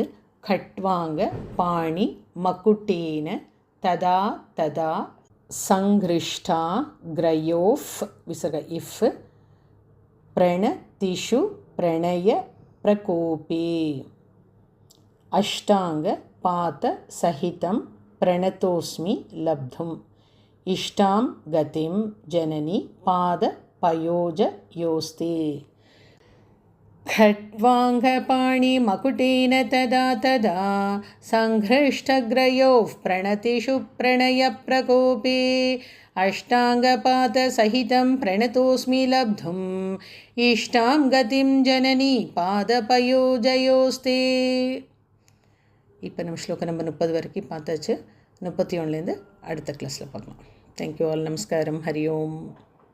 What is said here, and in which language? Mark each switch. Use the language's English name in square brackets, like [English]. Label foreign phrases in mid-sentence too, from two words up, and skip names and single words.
[Sanskrit] खट्वाङ्ग पाणि मकुटेन तदा तदा संघृष्टा ग्रयोः विसर्ग इव प्रणतिषु प्रणय प्रकोपे अष्टाङ्ग पात सहितं प्रणतोऽस्मि लब्धुम् इष्टां गतिं जननि पाद पयोजयोस्ते. खट्वांग पाणि मकुटेन तदा तदा संघृष्टग्रयोः प्रणतिषु प्रणयप्रकोपे अष्टाङ्गपातसहितं प्रणतोऽस्मि लब्धुम् इष्टां गतिं जननी பாதபயோஜயோஸ்தே. [Tamil] இப்போ நம்ம ஸ்லோகம் நம்பர் 30 வரைக்கும் பார்த்தாச்சு. 31லேருந்து அடுத்த கிளாஸில் பார்க்கலாம். [English] thank you all. [Tamil] நமஸ்காரம். ஹரி ஓம்.